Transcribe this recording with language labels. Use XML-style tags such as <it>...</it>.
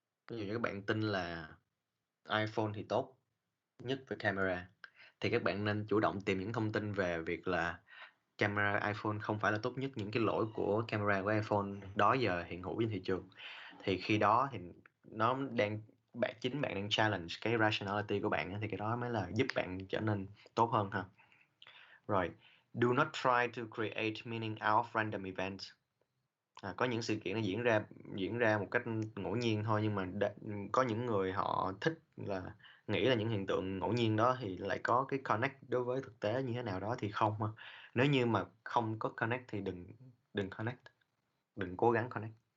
<vi>Ví dụ như các bạn tin là iPhone thì tốt nhất về camera, thì các bạn nên chủ động tìm những thông tin về việc là camera iPhone không phải là tốt nhất, những cái lỗi của camera của iPhone đó giờ hiện hữu trên thị trường. Thì khi đó thì nó chính bạn đang challenge cái rationality của bạn, thì cái đó mới là giúp bạn trở nên tốt hơn ha.</vi> <en>Rồi, do not try to create meaning out of random events.</en> <vi>Có những sự kiện nó diễn ra một cách ngẫu nhiên thôi, nhưng mà có những người họ thích là nghĩ là những hiện tượng ngẫu nhiên đó thì lại có cái connect đối với thực tế như thế nào đó, thì không ha. Nếu như mà không có connect thì đừng connect, đừng cố gắng connect.</vi>